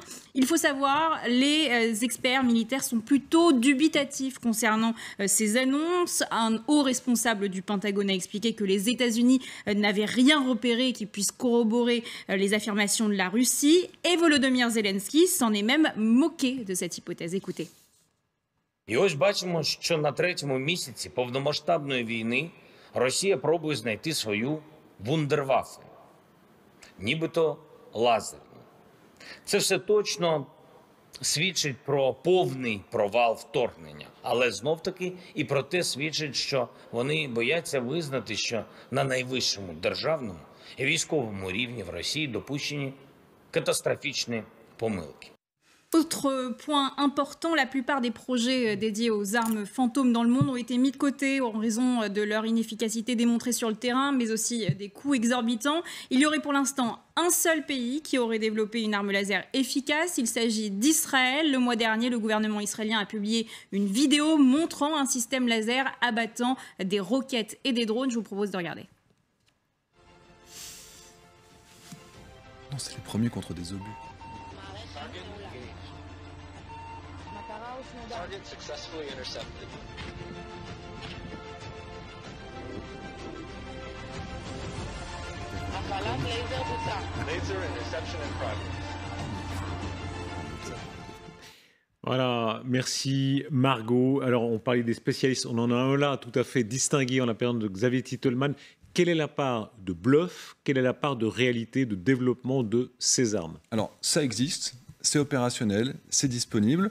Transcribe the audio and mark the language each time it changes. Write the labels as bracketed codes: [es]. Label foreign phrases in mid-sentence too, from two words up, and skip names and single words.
[fr] Il faut savoir, les experts militaires sont plutôt dubitatifs concernant ces annonces. Un haut responsable du Pentagone a expliqué que les États-Unis n'avaient rien repéré qui puisse corroborer les affirmations de la Russie. Et Volodymyr Zelensky s'en est même moqué de cette hypothèse. Écoutez. [uk] І ось бачимо, що на 3-му місяці повномасштабної війни Росія пробує знайти свою вундерваффе, нібито лазерну. Це все точно свідчить про повний провал вторгнення. Але знов-таки і про те свідчить, що вони бояться визнати, що на найвищому державному і військовому рівні в Росії допущені катастрофічні помилки. [fr] Autre point important, la plupart des projets dédiés aux armes fantômes dans le monde ont été mis de côté en raison de leur inefficacité démontrée sur le terrain, mais aussi des coûts exorbitants. Il y aurait pour l'instant un seul pays qui aurait développé une arme laser efficace. Il s'agit d'Israël. Le mois dernier, le gouvernement israélien a publié une vidéo montrant un système laser abattant des roquettes et des drones. Je vous propose de regarder. Non, c'est les premiers contre des obus. [en] Target successfully intercepted. Laser interception in progress. [fr] Voilà, merci Margot. Alors, on parlait des spécialistes, on en a un là tout à fait distingué en la personne de Xavier Titelman. Quelle est la part de bluff, quelle est la part de réalité, de développement de ces armes? Alors, ça existe, c'est opérationnel, c'est disponible.